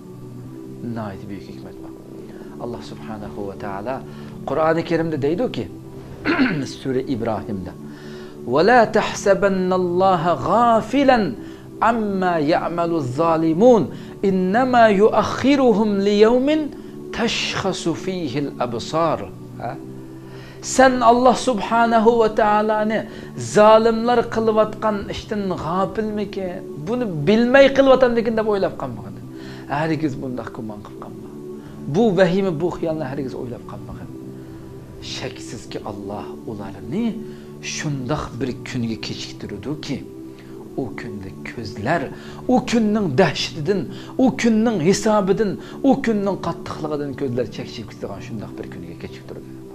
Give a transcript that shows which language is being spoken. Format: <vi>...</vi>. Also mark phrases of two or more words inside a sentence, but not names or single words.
<uz>Nihoyat buyuk hikmat bor.</uz> <ar>الله سبحانه وتعالى</ar> <uz>Qur'oni Karimda deydi-ki, Sura İbrahim'da:</uz> <ar>"ولا تحسبن الله غافلا عما يعمل الظالمون إنما يؤخرهم ليوم تشخص فيه الأبصار."</ar> <uz>Sen</uz> <ar>الله سبحانه</ar> <uz>va taolani zalimlar qilayotgan ishdan g'afilmikin? Buni bilmay qilayotganligini deb o'ylab qolmagan. Hargiz bunday gumon qilib qolma. Bu vahima, bu xiyolni hargiz o'ylab qolmagan. Shaksizki Allah ularni shundoq bir kunga kechiktirdi-ki, o kunda ko'zlar, o kunning dahshatidan, o kunning hisobidan, o kunning qattiqligidan ko'zlar chekchib ketgan shundoq bir kunga kechiktirdi.</uz>